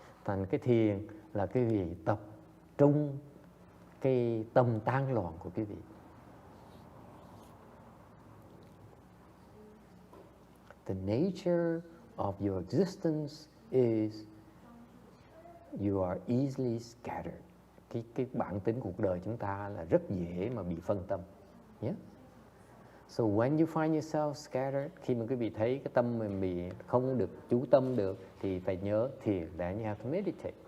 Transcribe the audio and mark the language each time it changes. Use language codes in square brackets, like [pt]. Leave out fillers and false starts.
[vi] Thành cái thiền là quý vị tập trung cái tâm tán loạn của quý vị. [en] The nature of your existence is you are easily scattered. [vi] Cái bản tính cuộc đời chúng ta là rất dễ mà bị phân tâm. Yeah? [en] So when you find yourself scattered, [vi] khi mà quý vị thấy cái tâm mình bị không được chú tâm được, thì phải nhớ thiền, [en] then you have to meditate.